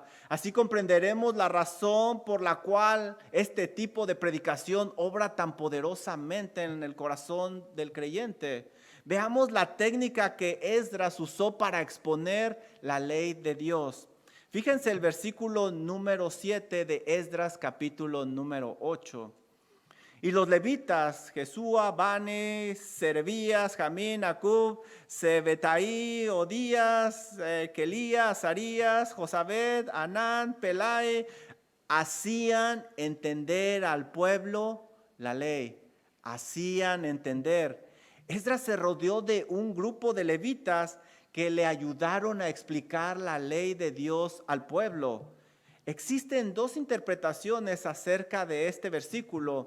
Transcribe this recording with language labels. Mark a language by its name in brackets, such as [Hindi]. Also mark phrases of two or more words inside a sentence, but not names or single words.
[Spanish] Así comprenderemos la razón por la cual este tipo de predicación obra tan poderosamente en el corazón del creyente. Veamos la técnica que Esdras usó para exponer la ley de Dios. Fíjense el versículo número 7 de Esdras capítulo número 8. Y los levitas, Jesúa, Bani, Serebías, Jamín, Acub, Sebetaí, Odías, Kelías, Azarías, Josabed, Anán, Pelai, hacían entender al pueblo la ley. Hacían entender. Esdras se rodeó de un grupo de levitas que le ayudaron a explicar la ley de Dios al pueblo. Existen dos interpretaciones acerca de este versículo.